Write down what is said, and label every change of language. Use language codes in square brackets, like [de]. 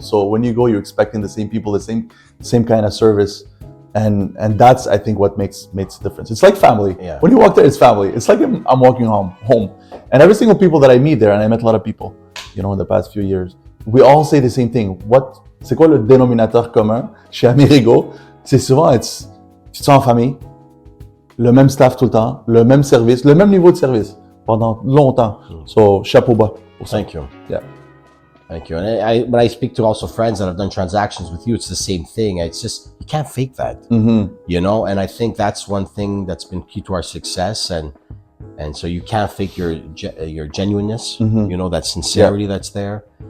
[en] So when you go, you're expecting the same people, the same kind of service. And that's, I think, what makes the difference. It's like family. Yeah. When you walk there, it's family. It's like I'm walking home. And every single people that I meet there, and I met a lot of people, in the past few years, we all say the same thing. [fr] C'est quoi le dénominateur commun chez Amerigo? C'est souvent, tu te sens en famille, le même staff tout le temps, le même service, le même niveau de service pendant longtemps. So, chapeau bas. [en] Thank you. Yeah. Thank you. And when I speak to also friends that have done transactions with you, it's the same thing. It's just, you can't fake that, and I think that's one thing that's been key to our success. And so you can't fake your genuineness, that sincerity that's there.